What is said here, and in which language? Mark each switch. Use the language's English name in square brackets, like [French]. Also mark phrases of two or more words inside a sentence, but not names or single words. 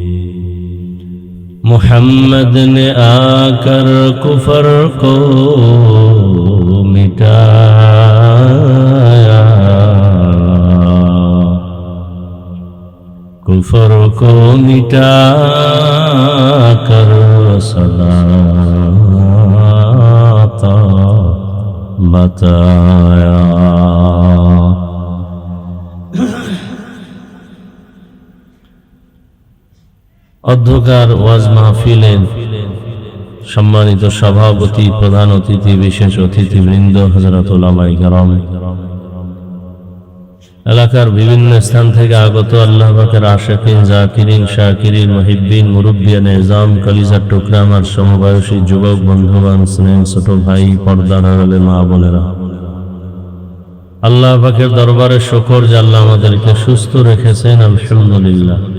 [Urdu] محمد نے آ کر کفر کو مٹایا. کفر کو مٹا کر صداقت بتایا. [Bangla] অধ্যকার ওয়াজ মাহফিলের সম্মানিত সভাপতি, প্রধান অতিথি, বিশেষ অতিথিবৃন্দ, হযরত উলামায়ে কেরাম, এলাকার বিভিন্ন স্থান থেকে আগত আল্লাহ পাকের আশিকিন, জাকিরিন, শাকিরিন, মুহিব্বিন, মুরব্বিয়ান নিজাম, কলিজার টুকরা, আমার সমবয়সী যুবক বন্ধুগণ, স্নেহের ছোট ভাই, পর্দার আড়ালে মা বোনেরা, আল্লাহ পাকের দরবারে শুকর যে আল্লাহ আমাদেরকে সুস্থ রেখেছেন, আলহামদুলিল্লাহ।